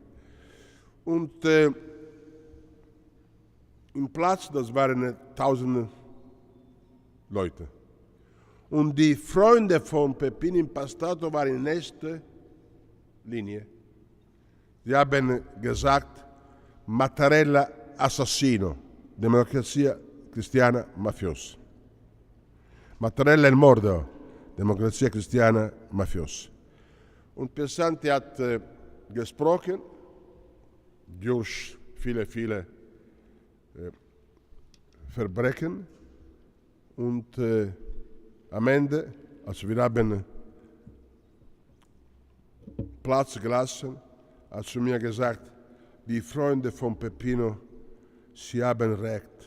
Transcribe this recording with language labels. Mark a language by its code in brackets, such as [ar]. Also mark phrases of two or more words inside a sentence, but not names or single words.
[de] Und im Platz, das waren 1000 Leute. Und die Freunde von Peppino Impastato waren in nächster Linie. Sie haben gesagt, [it] Mattarella assassino, Democrazia Cristiana mafiosa. Mattarella il mordo, Democrazia Cristiana mafiosa. [de] Und Piersanti hat gesprochen durch viele Verbrechen und am Ende, also wir haben Platz gelassen, hat zu mir gesagt, die Freunde von Peppino, sie haben Recht.